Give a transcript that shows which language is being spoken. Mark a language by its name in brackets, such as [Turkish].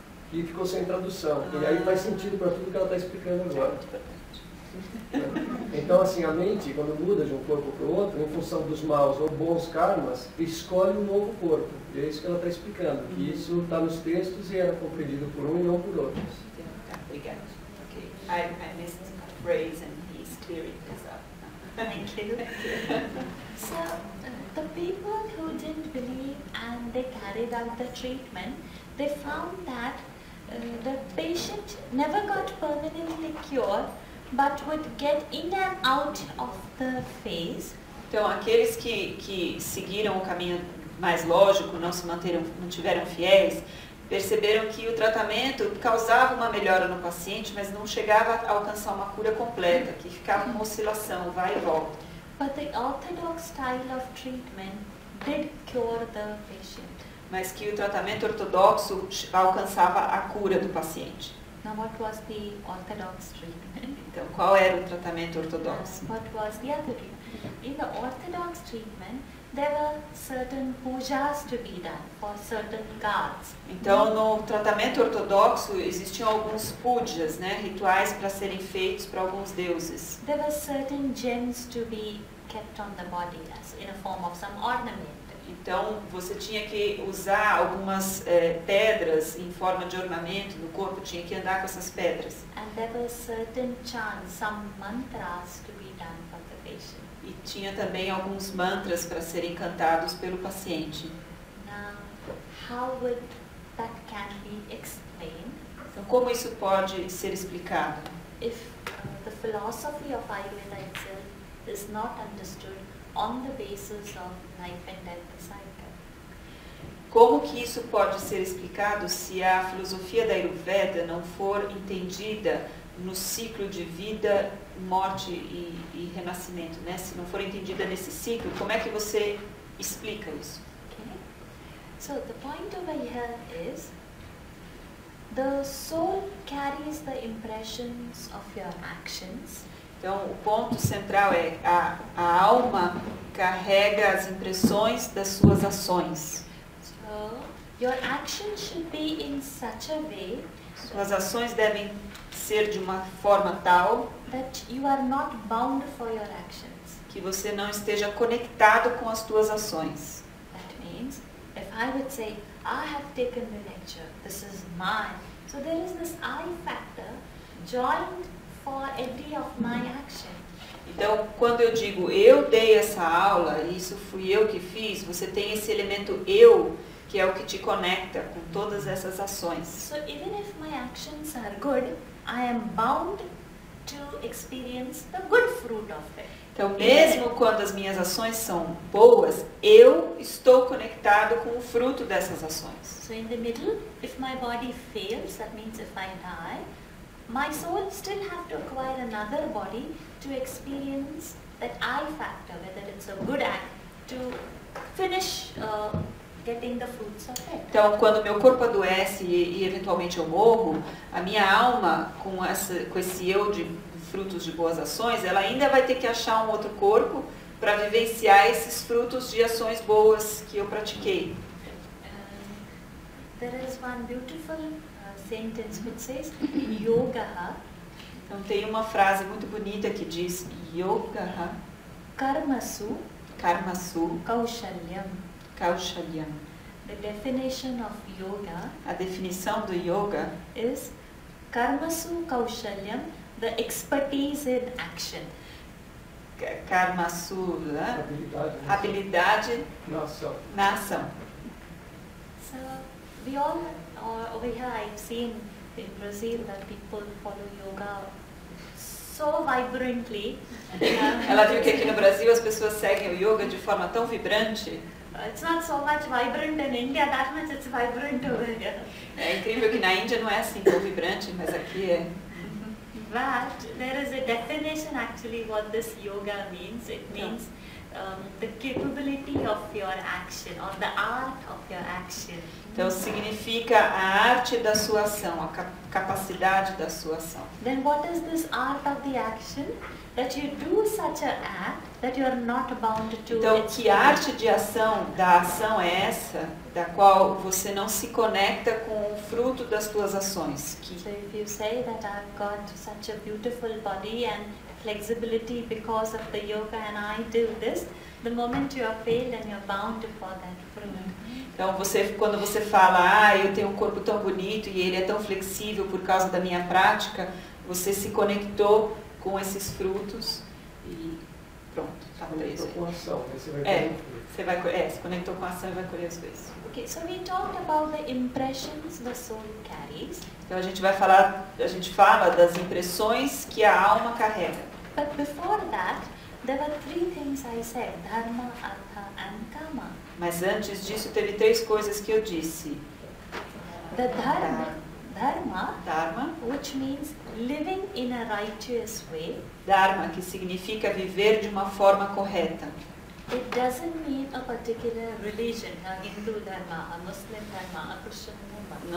[Portuguese] E ficou sem tradução. E aí faz sentido para tudo que ela está explicando agora. Então, assim, a mente, quando muda de um corpo para o outro, em função dos maus ou bons karmas, escolhe um novo corpo. E é isso que ela está explicando, que isso está nos textos e era compreendido por um e não por outros. Obrigada. Okay. [English] I missed a phrase and he's clearing this up. Thank you. So, the people who didn't believe and they carried out the treatment, they found that the patient never got permanently cured, but would get in and out of the phase. [Portuguese] Então, aqueles que seguiram o caminho mais lógico, não tiveram fiéis, perceberam que o tratamento causava uma melhora no paciente, mas não chegava a alcançar uma cura completa, que ficava uma oscilação, vai e volta. [English] But the orthodox style of treatment did cure the patient. [Portuguese] Mas que o tratamento ortodoxo alcançava a cura do paciente. [English] Now, what was the orthodox treatment? [Portuguese] Então, qual era o tratamento ortodoxo? [English] What was the other treatment? In the orthodox treatment, there were certain pujas to be done for certain gods. [Portuguese] Então, no tratamento ortodoxo existiam alguns pujas, né, rituais para serem feitos para alguns deuses. [English] There were certain gems to be kept on the body as in a form of some ornament. [Portuguese] Então, você tinha que usar algumas pedras em forma de ornamento no corpo, tinha que andar com essas pedras. [English] And there were certain chants, some mantras to be done for the patient. [Portuguese] E tinha também alguns mantras para serem cantados pelo paciente. [English] Now, how would that can be explained? [Portuguese] Então, como isso pode ser explicado? [English] If the philosophy of Ayurveda itself is not understood on the basis of life and death cycle. [Portuguese] Como que isso pode ser explicado se a filosofia da Ayurveda não for entendida no ciclo de vida, morte e renascimento, né? Se não for entendida nesse ciclo, como é que você explica isso? [English] Okay. So the point over here is the soul carries the impressions of your actions. [Portuguese] Então, o ponto central é a alma carrega as impressões das suas ações. [English] So your actions should be in such a way [Portuguese] Suas ações devem ser de uma forma tal [English] that you are not bound for your actions. [Portuguese] que você não esteja conectado com as suas ações. [English] That means if I would say, I have taken the lecture, this is mine. So there is this I factor joined for every of my action. [Portuguese] Então, quando eu digo eu dei essa aula, isso fui eu que fiz, você tem esse elemento eu, que é o que te conecta com todas essas ações. [English] So even if my actions are good, I am bound to experience the good fruit of it. [Portuguese] Então, mesmo quando as minhas ações são boas, eu estou conectado com o fruto dessas ações. [English] So in the middle, if my body fails, that means if I die, my soul still have to acquire another body to experience that I factor, whether it's a good act, to finish getting the fruits of it. [Portuguese] Então, quando meu corpo adoece e eventualmente eu morro, a minha alma, com esse eu de frutos de boas ações, ela ainda vai ter que achar um outro corpo para vivenciar esses frutos de ações boas que eu pratiquei. [English] There is one beautiful sentence which says, Yoga [Portuguese] Então, tem uma frase muito bonita que diz Yoga [Sanskrit] Karmasu Karmasu Kaushalyam. Kaushalyam. [English] The definition of yoga [Portuguese] A definição do yoga [English] is [Sanskrit] Karmasu Kaushalyam, [English] the expertise in action. [Portuguese] Karmasu, né? Habilidade, Habilidade na ação. na ação. [English] So we all, over here I've seen in Brazil that people follow yoga so vibrantly. [Portuguese] Ela viu que aqui no Brasil as pessoas seguem o yoga de forma tão vibrante. [English] It's not so much vibrant in India, that much it's vibrant over here. [Portuguese] É incrível que na Índia não é assim tão vibrante, mas aqui é. [English] But there is a definition actually what this yoga means. It means the capability of your action or the art of your action. [Portuguese] Então significa a arte da sua ação, a capacidade da sua ação. [English] Then what is this art of the action? That you do such an act that you are not bound to [Portuguese] Então, [English] its [Portuguese] que arte de ação, da ação é essa, da qual você não se conecta com o fruto das suas ações? Que, [English] So if you say that I've got such a beautiful body and flexibility because of the yoga and I do this, the moment you are failed and you're bound for that fruit. [Portuguese] então, quando você fala, eu tenho um corpo tão bonito e ele é tão flexível por causa da minha prática, você se conectou com esses frutos e pronto, tá preso. Com ação, aí você vai Se conectou com a ação e vai colher os dois. [English] Okay, so we talked about the impressions the soul carries. [Portuguese] Então a gente fala das impressões que a alma carrega. [English] But before that, there were three things I said, dharma, artha and kama. [Portuguese] Mas antes disso teve três coisas que eu disse. [English] The dharma, [Portuguese] Dharma, [English] which means living in a righteous way. [Portuguese] Dharma, que significa viver de uma forma correta. [English] It doesn't mean a particular religion, a Hindu dharma, a Muslim dharma, a Christian dharma.